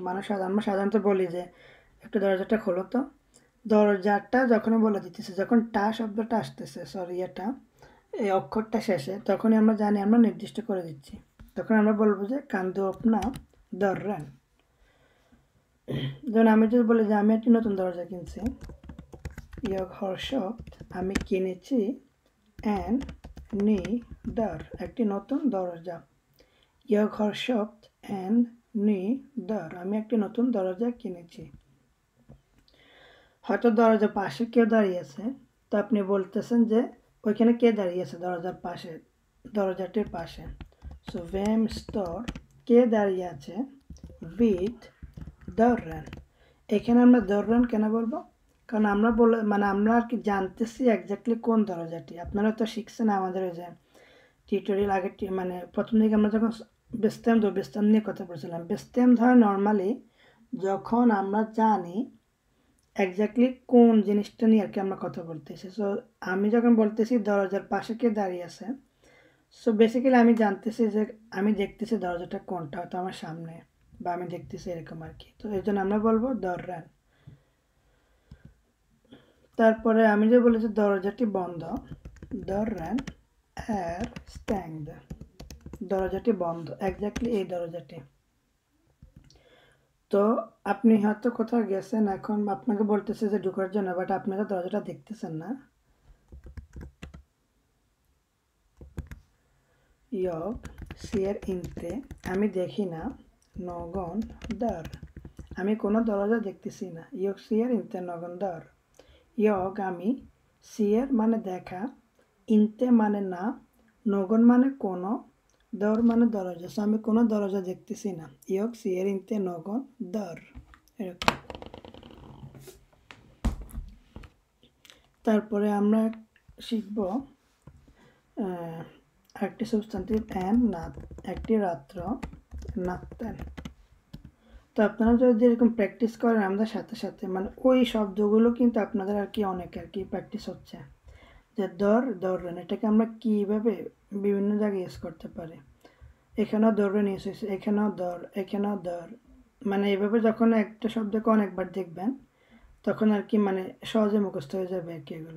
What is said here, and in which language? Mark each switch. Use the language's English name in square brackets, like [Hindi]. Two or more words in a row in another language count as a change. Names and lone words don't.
[Bangla] আমরা সাধারণত বলি যে একটা দরজাটা খোলো। তো দরজাটা যখন বলে দিতেছে, যখন টা শব্দটা আসতেছে, সরি এটা এই অক্ষরটা শেষে, তখনই আমরা জানি আমরা নির্দিষ্ট করে দিচ্ছি। তখন আমরা বলবো যে [Swedish] kan du öppna dörren. [Bangla] যেমন আমি যদি বলি যে আমি একটি নতুন দরজা কিনছি, [Swedish] jag har köpt, [Bangla] আমি কিনেছি, [Swedish] en ny dörr, [Bangla] একটি নতুন দরজা। [Swedish] jag har köpt en ny dörr, [Bangla] আমি একটি নতুন দরজা কিনেছি। হয়তো দরজার পাশে কেউ দাঁড়িয়ে আছে, তো আপনি বলতেছেন যে ওইখানে কে দাঁড়িয়ে আছে দরজার পাশে, দরজাটির পাশে। [Swedish] সো vem står, [Bangla] কে দাঁড়িয়ে আছে, [Swedish] vid dörren। [Bangla] এখানে আমরা দররান কেন বলবো, কারণ আমরা আমরা আর কি জানতেছি এক্স্যাক্টলি কোন দরজাটি। আপনারা তো শিখছেন আমাদের ওই যে টিউটোরিয়াল আগের প্রথম দিকে আমরা যখন বেস্তাম নিয়ে কথা বলছিলাম। বেস্তাম ধর নর্মালি যখন আমরা জানি এক্স্যাক্টলি কোন জিনিসটা নিয়ে আর কি আমরা কথা বলতেছি। সো আমি যখন বলতেছি দরজার পাশে কে দাঁড়িয়ে আছে, সো বেসিক্যালি আমি জানতেছি যে আমি দেখতেছি দরজাটা কোনটা, হয়তো আমার সামনে বা আমি দেখতেছি এরকম আর কি। তো এই জন্য আমরা বলবো দররান। তারপরে আমি যে বলেছি দরজাটি বন্ধ, দররান [Swedish] är stängd, [Bangla] দরজাটি বন্ধ, এক্স্যাক্টলি এই দরজাটি। তো আপনি হয়তো কোথাও গেছেন, এখন আপনাকে বলতেছে যে ঢোকার জন্য, বাট আপনি তো দরজাটা দেখতেছেন না। [Swedish] jag ser inte, [Bangla] আমি দেখি না, [Swedish] någon dörr, [Bangla] আমি কোনো দরজা দেখতেছি না। [Swedish] jag ser inte någon dörr, [Bangla] আমি, ser মানে দেখা, inte মানে না, någon মানে কোনো, dörr মানে দরজা। সো আমি কোনো দরজা দেখতেছি না। [Swedish] jag ser inte någon dörr, [Bangla] এরকম। তারপরে আমরা শিখব একটি সাবস্টান্টিভ [Swedish] en natt, [Bangla] একটি রাত্র, natten। তো আপনারা যদি এরকম প্র্যাকটিস করেন আমাদের সাথে সাথে, ওই শব্দগুলো কিন্তু আপনাদের আর কি অনেক আর কি প্র্যাকটিস হচ্ছে। যে দররেন, এটাকে আমরা কীভাবে বিভিন্ন জায়গায় ইউজ করতে পারি। এখানেও দররেন ইউজ হয়েছে, এখানেও দর, এইভাবে যখন একটা শব্দকে অনেকবার দেখবেন, তখন আর কি সহজে মুখস্থ হয়ে যাবে আর কি এগুলো।